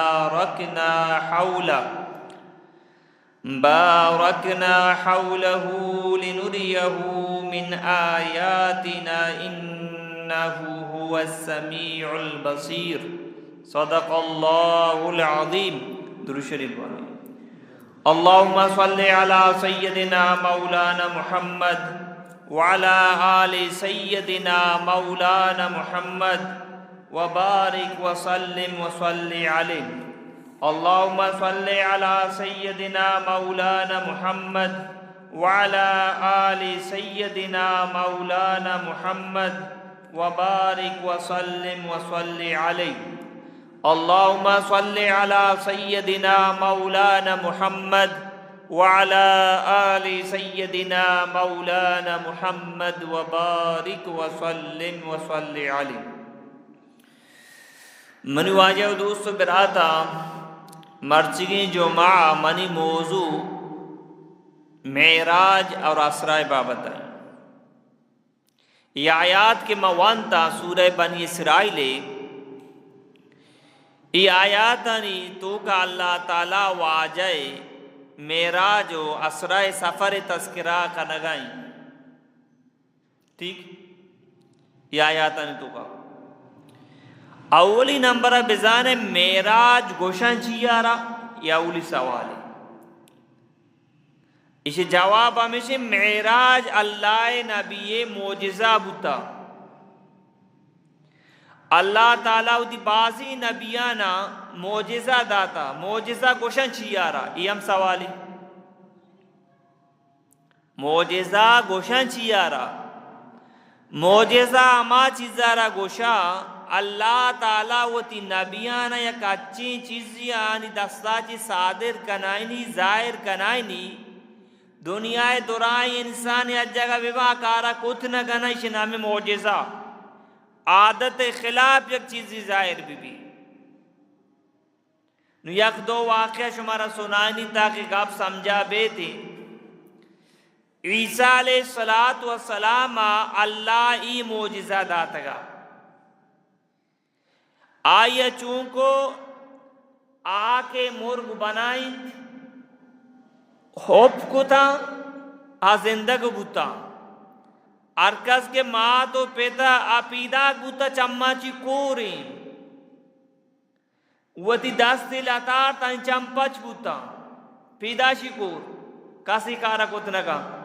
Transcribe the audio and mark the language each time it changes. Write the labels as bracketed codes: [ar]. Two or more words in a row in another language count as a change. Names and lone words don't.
[ar] باركنا حوله لنريه من آياتنا إنه هو السميع البصير صدق الله العظيم. [ur] درود شریف پڑھیں. [ar] اللهم صل على سيدنا مولانا محمد وعلى آل سيدنا مولانا محمد وبارك وسلم وصل عليه. اللهم صل على سيدنا مولانا محمد وعلى آل سيدنا مولانا محمد وبارك وسلم وصل عليه. اللهم صل على سيدنا مولانا محمد وعلى آل سيدنا مولانا محمد وبارك وسلم وصل عليه. [bal] منی واجہ دوست براتا مرچگی جمعہ منی موضوع معراج اور اسراء بابت ہے. یہ آیات کے موانتا سورہ بنی اسرائیل. یہ آیاتانی تو کا اللہ تعالی واجہ معراج و اسراء سفر تذکرہ کا نگائیں. ٹھیک یہ آیاتانی تو کا اولی نمبر بزان معراج گوشن چیارا یا اولی سوال ہے. اسے جواب ہمیشہ معراج اللہ نبی معجزہ بتا. اللہ تعالیٰ دی بازی نبیانا معجزہ داتا. معجزہ گوشن چیارا یہ ہم سوالی. معجزہ گوشن چیارا معجزہ اما چیزارا گوشا اللہ تعالیٰ وہ تی نبیانا یک اچھی چیزی آنی دستا چی صادر کنائنی ظاہر کنائنی دنیا درائی انسان یا جگہ ببا کارا کتنا کنائش نام معجزہ. عادت خلاف یک چیزی ظاہر بھی نو یک دو واقعہ شمارا سنانی [ur] تاکہ آپ [bal] سمجھا بیتے. عیسیٰ [ar] علیہ السلام [bal] اللہ ای معجزہ داتگا. آیا چونکو آکے مرگ بنائیں خوب کتا زندگ بوتا ارکس کے ماں تو پیدا اپیدا بوتا چمّا چی کوریں وتی دستی لاتار تن چمپچ بوتا پیدا شی کور کسی کارا کتنگا.